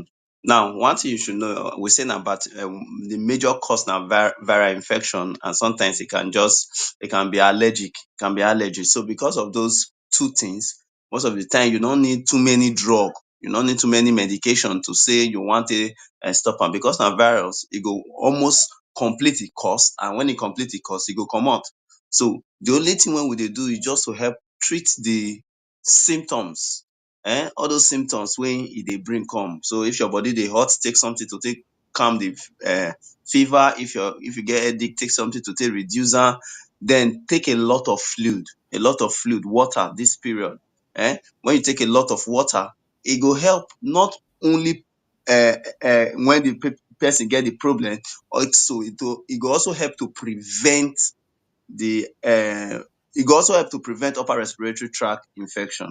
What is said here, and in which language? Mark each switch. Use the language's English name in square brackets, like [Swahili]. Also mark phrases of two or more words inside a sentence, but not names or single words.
[Nigerian Pidgin] Now, one thing you should know, we say na the major cause na viral infection, and sometimes it can be allergic, So because of those two things, most of the time you no need too many drug, you no need too many medication to say you want to stop am, because na virus, e go almost complete the course, and when e complete the course, e go comot. So the only thing wey we dey do is just to help treat the symptoms, all those symptoms wey e dey bring come. So if your body dey hot, take something to take calm the fever. If you get headache, take something to take reduce am. Then take a lot of fluid, water this period. When you take a lot of water, e go help not only when the person get the problem, also e go also help to prevent the e go also help to prevent upper respiratory tract infection.